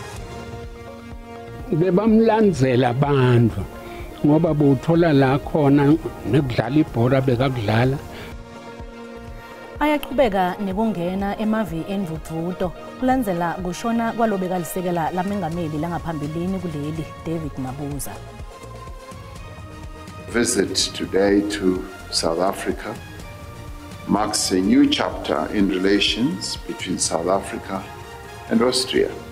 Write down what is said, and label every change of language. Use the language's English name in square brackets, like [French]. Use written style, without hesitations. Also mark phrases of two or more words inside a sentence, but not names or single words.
[Swati] Bebamlandzela abantu ngoba buthola la khona nekudlala ibhola bekakudlala. Ayaqhubeka nekungena emavi endvudvuto kulandzela kushona kwalobekalisekela lamengameli langaphambilini kuleli David Mabuza. [English] Visit today to South Africa marks a new chapter in relations between South Africa and Austria.